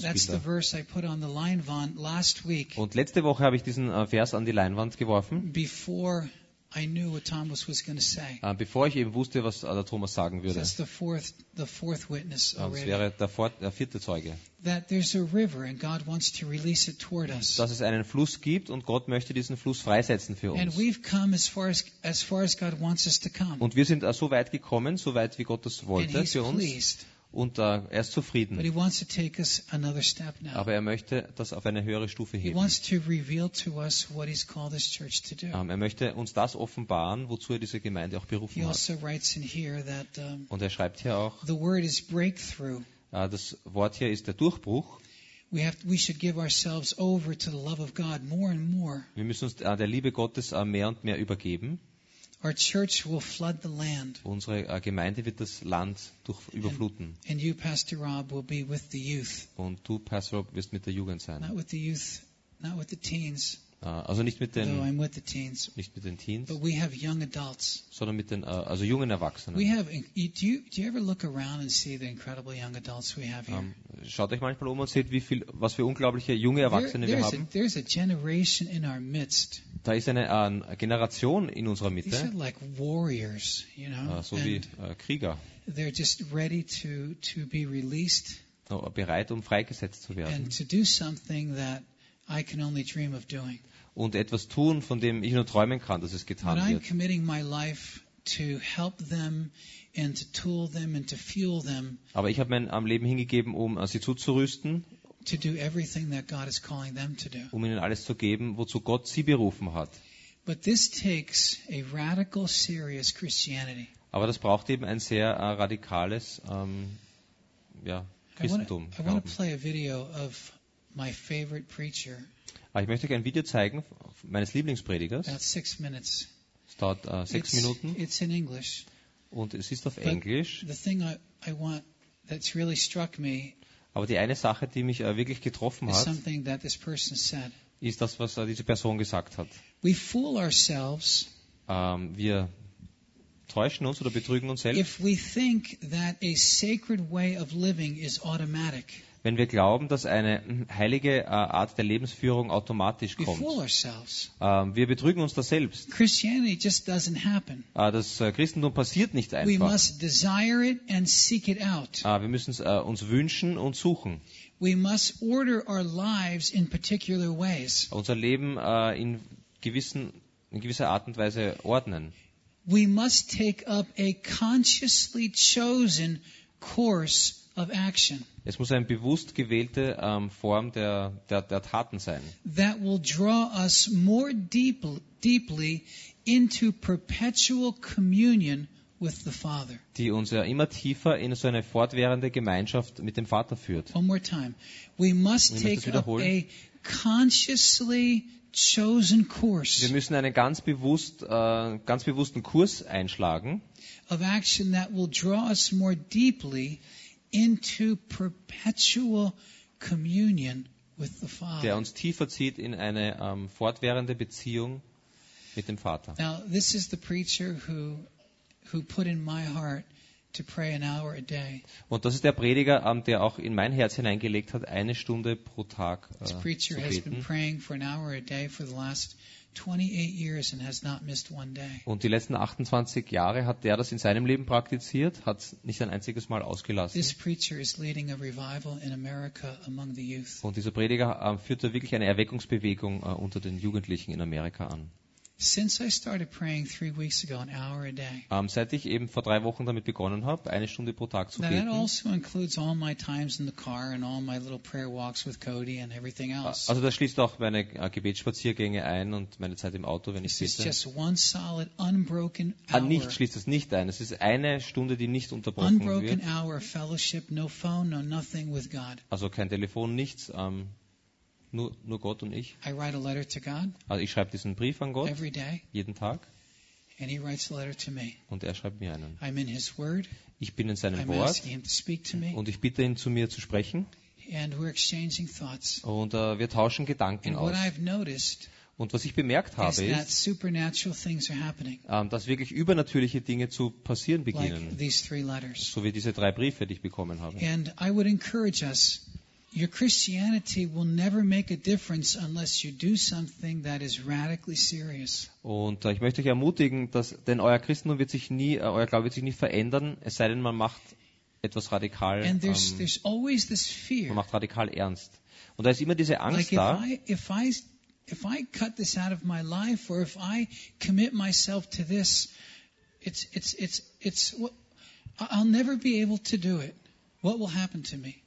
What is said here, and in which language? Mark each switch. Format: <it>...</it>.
<en>That's the verse I put on the Leinwand last week.</en> <de>Und letzte Woche habe ich diesen Vers an die Leinwand geworfen.</de> <en>Before I knew what Thomas was going to say.</en> <de>Bevor ich eben wusste, was der Thomas sagen würde.</de> <en>That's the fourth witness already.</en> <de>Das wäre der vierte Zeuge.</de> <en>That there's a river and God wants to release it toward us.</en> <de>Dass es einen Fluss gibt und Gott möchte diesen Fluss freisetzen für uns.</de> <en>And we've come as far as God wants us to come.</en> <de>Und wir sind so weit gekommen, so weit wie Gott das wollte für uns.</de> <en>Pleased.</en> <de>Und er ist zufrieden.</de> <en>But he wants to take us another step now.</en> <de>Aber er möchte das auf eine höhere Stufe heben. Er möchte uns das offenbaren, wozu er diese Gemeinde auch berufen</de> <en>he</en> <de>hat.</de> <en>Also writes in here that,</en> <de>und er schreibt hier auch,</de> <en>the word is breakthrough.</en> <de>Das Wort hier ist der Durchbruch.</de> <en>We should give ourselves over to the love of God more and more.</en> <de>Wir müssen uns der Liebe Gottes mehr und mehr übergeben.</de> <en>Our church will flood the land.</en> <de>Unsere Gemeinde wird das Land überfluten.</de> <en>And you, Pastor Rob, will be with the youth.</en> <de>Und du, Pastor Rob, wirst mit der Jugend sein.</de> <en>Not with the youth, not with the teens.</en> <de>Also nicht mit den,</de> <en>though I'm with the teens.</en> <de>Nicht mit den Teens.</de> <en>But we have young adults.</en> <de>Sondern mit den also jungen Erwachsenen.</de> <en>We have. Do you ever look around and see the incredible young adults we have here?</en> <de>Schaut euch manchmal um und seht, was für unglaubliche junge Erwachsene wir haben.</de> <en>There's a generation in our midst.</en> <de>Da ist eine Generation in unserer Mitte.</de> <en>These are like warriors, you know?</en> <de>So wie Krieger.</de> <en>They're just ready to be released.</en> <de>Bereit, um freigesetzt zu werden.</de> <en>And to do something that I can only dream of doing.</en> <de>Und etwas tun, von dem ich nur träumen kann, dass es getan wird.</de> <en>But I'm committing my life to help them and to tool them and to fuel them.</en> <de>Aber ich habe mein Leben hingegeben, um sie zuzurüsten.</de> <en>To do everything that God is calling them to do.</en> <de>Um ihnen alles zu geben, wozu Gott sie berufen hat.</de> <en>But this takes a radical, serious Christianity.</en> <de>Aber das braucht eben ein sehr radikales Christentum.</de> <en>I want to play a video of my favorite preacher.</en> <de>Ich möchte euch ein Video zeigen meines Lieblingspredigers.</de> <en>About 6 minutes.</en> <de>Es dauert sechs Minuten.</de> <en>It's in English.</en> <de>Und es ist auf Englisch.</de> <en>The thing I want that's really struck me.</en> <de>Aber die eine Sache, die mich wirklich getroffen hat,</de> <en>something that this person said.</en> <de>Ist das, was diese Person gesagt hat.</de> <en>We fool ourselves.</en> <de>Wir täuschen uns oder betrügen uns selbst.</de> <en>If we think that a sacred way of living is automatic.</en> <de>Wenn wir glauben, dass eine heilige Art der Lebensführung automatisch kommt. Wir betrügen uns da selbst.</de> <en>Christianity just doesn't happen.</en> <de>Das Christentum passiert nicht einfach.</de> <en>We must desire it and seek it out.</en> <de>Wir müssen es uns wünschen und suchen.</de> <en>We must order our lives in particular ways.</en> <de>Unser Leben in gewisser Art und Weise ordnen.</de> <en>We must take up a consciously chosen course of action.</en> <de>Es muss eine bewusst gewählte Form der Taten sein.</de> <en>That will draw us more deeply into perpetual communion with the Father.</en> <de>Die uns ja immer tiefer in so eine fortwährende Gemeinschaft mit dem Vater führt.</de> <en>One more time. We must take up a consciously chosen course.</en> <de>Wir müssen einen ganz bewussten Kurs einschlagen.</de> <en>Of action that will draw us more deeply into perpetual communion with the Father.</en> <de>Der uns tiefer zieht in eine fortwährende Beziehung mit dem Vater.</de> <en>Now this is the preacher who put in my heart to pray an hour a day.</en> <de>Und das ist der Prediger, der auch in mein Herz hineingelegt hat, eine Stunde pro Tag zu beten.</de> <en>This preacher has been praying for an hour a day for the last 28 years and has not missed one day.</en> <de>Und die letzten 28 Jahre hat der das in seinem Leben praktiziert, hat nicht ein einziges Mal ausgelassen.</de> <en>This preacher is leading a revival in America among the youth.</en> <de>Und dieser Prediger führt da wirklich eine Erweckungsbewegung unter den Jugendlichen in Amerika an.</de> <en>Since I started praying 3 weeks ago, an hour a day.</en> <de>Seit ich eben vor 3 Wochen damit begonnen habe, eine Stunde pro Tag zu beten.</de> <en>That also includes all my times in the car and all my little prayer walks with Cody and everything else.</en> <de>Also das schließt auch meine Gebetsspaziergänge ein und meine Zeit im Auto, wenn ich bete.</de> <en>It's just one solid unbroken hour.</en> <de>Nicht schließt es nicht ein. Es ist eine Stunde, die nicht unterbrochen wird.</de> <en>Unbroken hour of fellowship, no phone, no nothing with God.</en> <de>Also kein Telefon, nichts. Nur Gott und ich.</de> <en>I write a letter to God.</en> <de>Also ich schreibe diesen Brief an Gott.</de> <en>Every day.</en> <de>Jeden Tag.</de> <en>And he writes a letter to me.</en> <de>Und er schreibt mir einen.</de> <en>I'm in his word.</en> <de>Ich bin in seinem</de> <en>I'm</en> <de>Wort.</de> <en>Asking him to speak to me.</en> <de>Und ich bitte ihn, zu mir zu sprechen.</de> <en>And we're exchanging thoughts.</en> <de>Und wir tauschen Gedanken</de> <en>and</en> <de>aus.</de> <en>What I've noticed,</en> <de>und was ich bemerkt habe,</de> <en>is that supernatural things are happening.</en> <de>Dass wirklich übernatürliche Dinge zu passieren beginnen.</de> <en>Like these three letters.</en> <de>So wie diese drei Briefe, die ich bekommen habe. Und ich würde uns ermutigen,</de> <en>your Christianity will never make a difference unless you do something that is radically serious.</en> <de>Und ich möchte euch ermutigen, dass denn euer Christentum wird sich nie, euer Glaube wird sich nie verändern, es sei denn, man macht etwas radikal.</de> <en>And there's always this fear.</en> <de>Man macht radikal ernst. Und da ist immer diese Angst</de> <en>like</en> <de>da.</de> <en>If I cut this out of my life or if I commit myself to this, I'll never be able to do it. What will happen to me?</en>